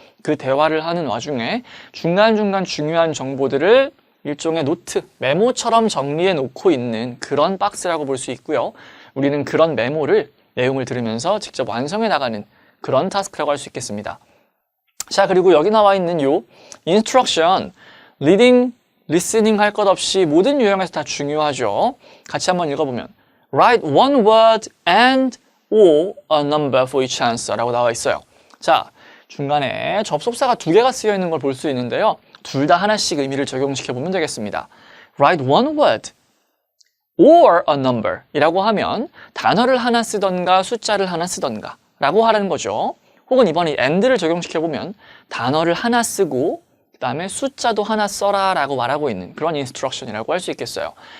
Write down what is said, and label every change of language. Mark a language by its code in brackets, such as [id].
[ko] 그 대화를 하는 와중에 중간중간 중요한 정보들을 일종의 노트, 메모처럼 정리해 놓고 있는 그런 박스라고 볼 수 있고요. 우리는 그런 메모를 내용을 들으면서 직접 완성해 나가는 그런 타스크라고 할 수 있겠습니다. 자, 그리고 여기 나와 있는 요 instruction, reading, listening 할 것 없이 모든 유형에서 다 중요하죠. 같이 한번 읽어보면 [en] Write one word and or a number for each answer [ko] 라고 나와 있어요. 자, 중간에 접속사가 두 개가 쓰여 있는 걸 볼 수 있는데요. 둘 다 하나씩 의미를 적용시켜 보면 되겠습니다. [en] Write one word or a number [ko] 이라고 하면 단어를 하나 쓰던가 숫자를 하나 쓰던가 라고 하라는 거죠. 혹은 이번에 and를 적용시켜 보면 단어를 하나 쓰고 그 다음에 숫자도 하나 써라 라고 말하고 있는 그런 인스트럭션이라고 할 수 있겠어요.